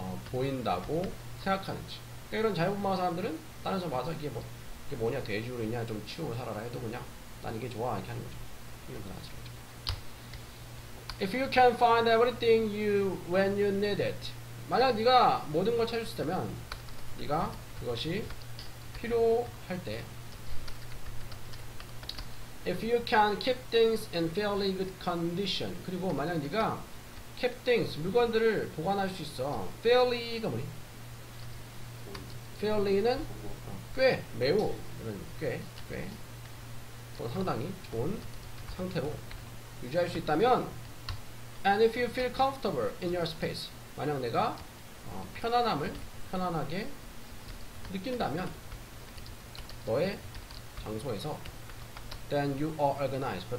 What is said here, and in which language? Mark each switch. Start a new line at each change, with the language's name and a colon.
Korean: 보인다고 생각하는지. 그러니까 이런 자유분방한 사람들은 다른 사람 와서 이게 뭐냐, 돼지로 있냐, 좀 치우고 살아라 해도 그냥 난 이게 좋아 이렇게 하는 거죠. 이런 거 나왔을 거죠.
English: If you can find everything when you need it.
Korean: 만약 네가 모든 걸 찾을 수 있다면 네가 그것이 필요할 때.
English: If you can keep things in fairly good condition.
Korean: 그리고 만약 네가 keep things, 물건들을 보관할 수 있어. fairly가 뭐니? fairly는 꽤, 매우, 이런 꽤, 또 상당히 좋은 상태로 유지할 수 있다면, and if you feel comfortable in your space, 만약 내가 편안하게 느낀다면 너의 장소에서, then you are organized.